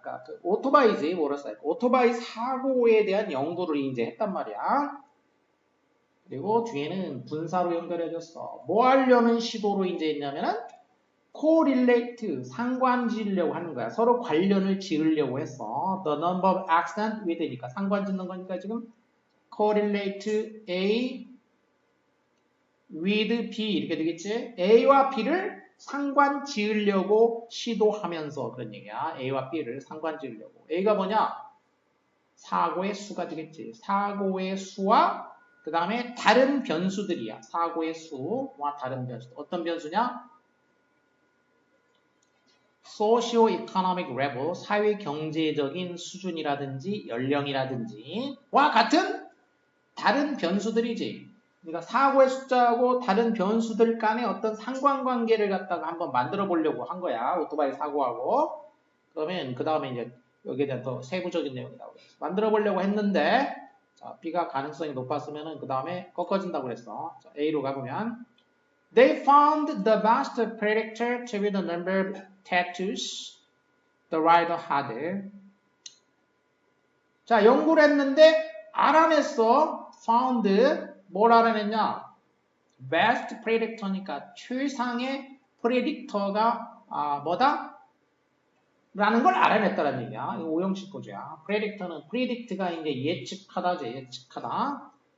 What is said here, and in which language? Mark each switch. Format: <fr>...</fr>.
<ko>그러니까 오토바이지, 모터사이클. 오토바이 사고에 대한 연구를 이제 했단 말이야. 그리고 뒤에는 분사로 연결해줬어. 뭐 하려는 시도로 이제 했냐면은 correlate, 상관 지으려고 하는 거야. 서로 관련을 지으려고 했어.</ko> <en>The number of accident with니까</en> <ko>상관 짓는 거니까 지금</ko> <en>correlate A with B</en> <ko>이렇게 되겠지. A와 B를 상관 지으려고 시도하면서 그런 얘기야. A와 B를 상관 지으려고. A가 뭐냐? 사고의 수가 되겠지. 사고의 수와 그 다음에 다른 변수들이야. 사고의 수와 다른 변수. 어떤 변수냐? socio-economic level, 사회 경제적인 수준이라든지 연령이라든지 와 같은 다른 변수들이지. 그러니까 사고의 숫자하고 다른 변수들 간의 어떤 상관관계를 갖다가 한번 만들어 보려고 한 거야. 오토바이 사고하고. 그러면 그 다음에 이제 여기에 대한 더 세부적인 내용이 나오겠어. 만들어 보려고 했는데 자, B가 가능성이 높았으면은 그 다음에 꺾어진다고 그랬어. 자, A로 가보면</ko> <en>They found the best predictor to be the number of tattoos the rider had.</en> <ko>자, 연구를 했는데 알아냈어. found 뭘 알아냈냐?</ko> <en>best predictor</en> <ko>니까 최상의 predictor가 뭐다? 라는 걸 알아냈다는 얘기야. 이거 오형식 거죠. predictor는 predict가 이제 예측하다죠. 예측하다.</ko>